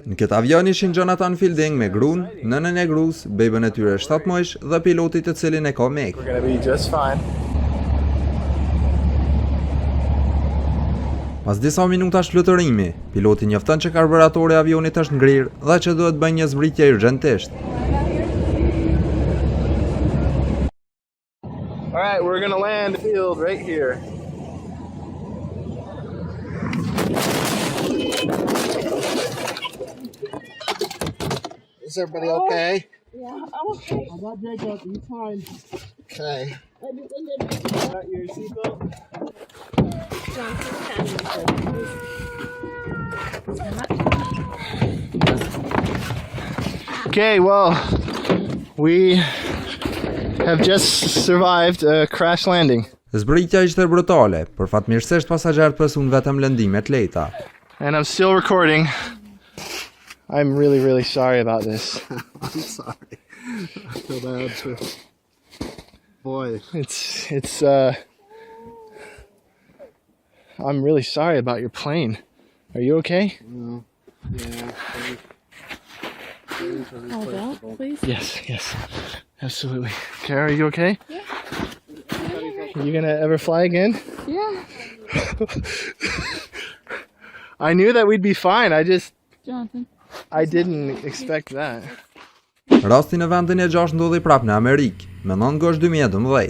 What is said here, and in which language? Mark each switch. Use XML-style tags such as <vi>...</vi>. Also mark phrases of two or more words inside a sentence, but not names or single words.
<sq>Në këtë avion ishin Jonathan Fielding me gruan, nënën e gruas, bebën e tyre 7 muaj dhe piloti të cilin e ka mek. Pas disa minutash fluturimi, piloti njofton që karburatori i avionit është ngrirë dhe që duhet bëjë një zbritje urgjentisht.</sq> <en>All right, we're gonna land the field right here. Is everybody okay? Yeah, I'm okay. I'm not Jacob, you fine. Okay. Got your seatbelt? Okay, well, we have just survived a crash landing.</en> <sq>Zbritja ishte brutale, por fatmirësisht pasagerët presun vetëm lëndime të lehta.</sq> <en>And I'm still recording. I'm really sorry about this. I'm sorry. I feel bad too. Boy. It's I'm really sorry about your plane. Are you okay? No. Yeah. Hold out, please. Yes. Absolutely. Kara, are you okay? Yeah. You gonna ever fly again? Yeah. I knew that we'd be fine. Jonathan. I didn't expect that.</en> <sq>Rasti në vendin e 6 ndodhi prapë në Amerikë, me 9 gosh 2012.</sq>